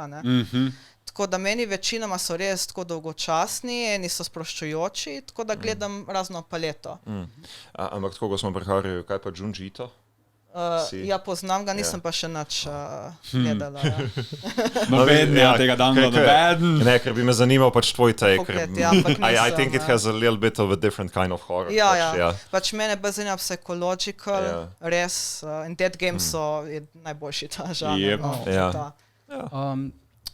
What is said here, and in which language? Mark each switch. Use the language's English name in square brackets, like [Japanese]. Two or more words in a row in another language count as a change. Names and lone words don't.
[Slovenian] Tako da meni večinoma so res tako dolgočasni, eni so sproščujoči, tako da gledam razno paleto. Ampak tako, ko smo prihajali, kaj pa Junji Ito? Ja, poznam ga, nisem pa še nič gledala. Noben tega downloada. Ne, ker bi me zanimal pač tvoj take. [English] I think it has a little bit of a different kind of horror. [Slovenian] Ja. Pač mene bolj zanima psychological, res, in Dead Games so najboljši ta žanr.